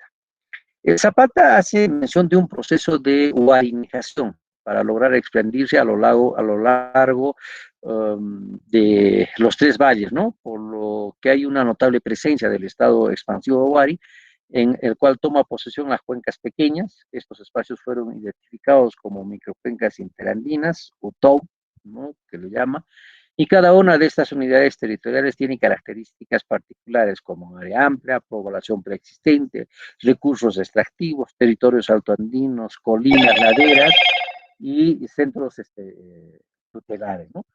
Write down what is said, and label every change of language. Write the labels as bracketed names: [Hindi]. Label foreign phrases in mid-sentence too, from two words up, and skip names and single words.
[Spanish] Zapata hace mención de un proceso de guarinización para lograr expandirse a lo largo de los tres valles, ¿no? Por lo que hay una notable presencia del estado expansivo de Huari, en el cual toma posesión las cuencas pequeñas. Estos espacios fueron identificados como microcuencas interandinas, UTOB, ¿no? Que lo llama, y cada una de estas unidades territoriales tiene características particulares como área amplia, población preexistente, recursos extractivos, territorios altoandinos, colinas, laderas y centros tutelares, ¿no?